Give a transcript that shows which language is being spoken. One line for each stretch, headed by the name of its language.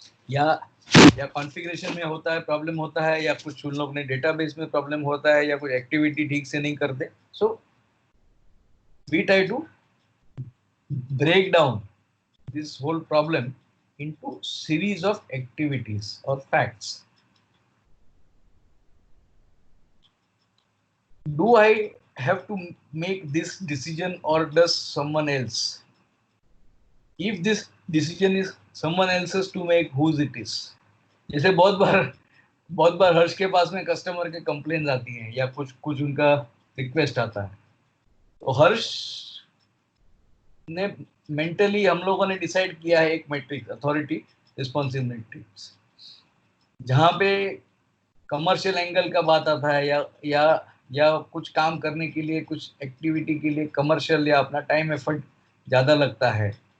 Hindi: या कॉन्फ़िगरेशन में होता है प्रॉब्लम होता है, या कुछ उन लोग ने डेटाबेस में प्रॉब्लम होता है, या कुछ एक्टिविटी ठीक से नहीं करते.
English: So we try to break down this whole problem into series of activities और facts. Do I have to make this decision or does someone else? If this decision is someone else's to make, whose it is?
Hindi: जैसे बहुत बार हर्ष के पास में customer के complaints आती हैं या कुछ उनका रिक्वेस्ट आता है, तो हर्ष ने मेंटली हम लोगों ने डिसाइड किया है एक मैट्रिक्स, अथॉरिटी रिस्पॉन्सिव मैट्रिक्स, जहाँ पे कमर्शियल एंगल का बात आता है या कुछ काम करने के लिए, कुछ एक्टिविटी के लिए कमर्शियल या अपना टाइम एफर्ट ज़्यादा लगता है,